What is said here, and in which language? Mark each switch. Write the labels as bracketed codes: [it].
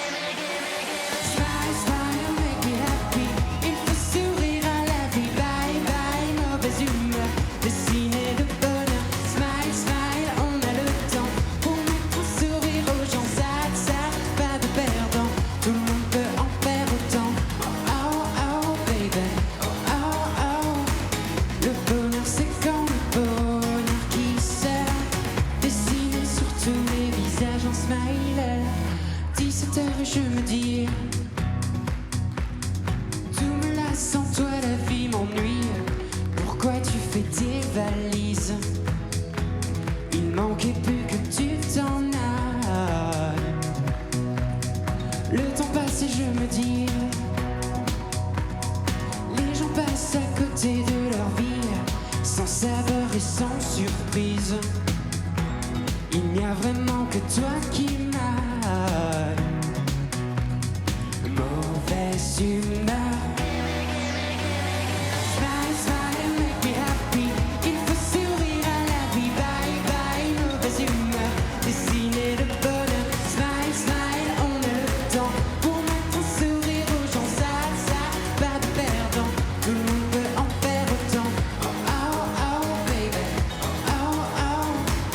[en] Smile, smile, make me happy. [fr] Il faut sourire à la vie. Bye, bye, mauvaise humeur. Dessiner le bonheur. [en] Smile, smile, [fr] on a le temps pour mettre un sourire aux gens. Ça, pas de perdant. Tout le monde peut en faire autant. Oh, oh, baby. Oh, oh. Le bonheur, c'est quand le bonheur qui sort, dessiné sur tous les visages en smile. 17h et je me dis, tout me lasse sans toi, la vie m'ennuie. Pourquoi tu fais tes valises? Il manquait plus que tu t'en ailles. Le temps passe et je me dis, les gens passent à côté de leur vie, sans saveur et sans surprise. Il n'y a vraiment que toi qui m'aille. Mauvaise humeur. [en] Smile, smile, make me happy. [fr] Il faut sourire à la vie. Bye, bye, mauvaise humeur. Dessiner le bonheur. [en] Smile, smile, [fr] on a le temps pour mettre un sourire aux gens. Ça, pas de perdant. Tout le monde peut en faire autant. Oh, oh, baby. Oh, oh.